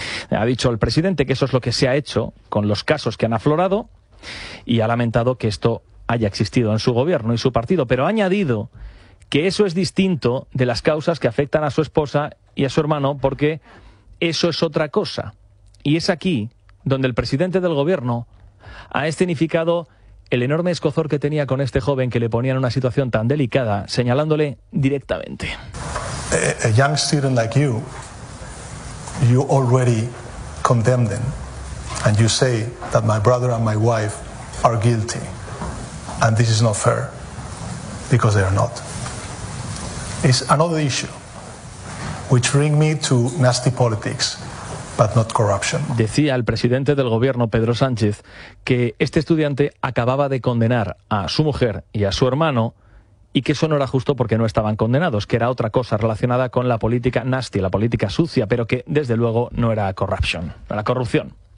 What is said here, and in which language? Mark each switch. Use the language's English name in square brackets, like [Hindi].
[Spanish] Ha dicho el presidente que eso es lo que se ha hecho con los casos que han aflorado y ha lamentado que esto haya existido en su gobierno y su partido, pero ha añadido que eso es distinto de las causas que afectan a su esposa y a su hermano, porque eso es otra cosa. Y es aquí donde el presidente del gobierno ha escenificado el enorme escozor que tenía con este joven que le ponía en una situación tan delicada, señalándole directamente. [English] A young student like you, you already condemn them, and you say that my brother and my wife are guilty, and this is not fair, because they are not. Is another issue which bring me to nasty politics, but not corruption. [Spanish] Decía el presidente del gobierno, Pedro Sánchez, que este estudiante acababa de condenar a su mujer y a su hermano y que eso no era justo porque no estaban condenados, que era otra cosa relacionada con la política nasty, la política sucia, pero que desde luego no era corruption, era corrupción.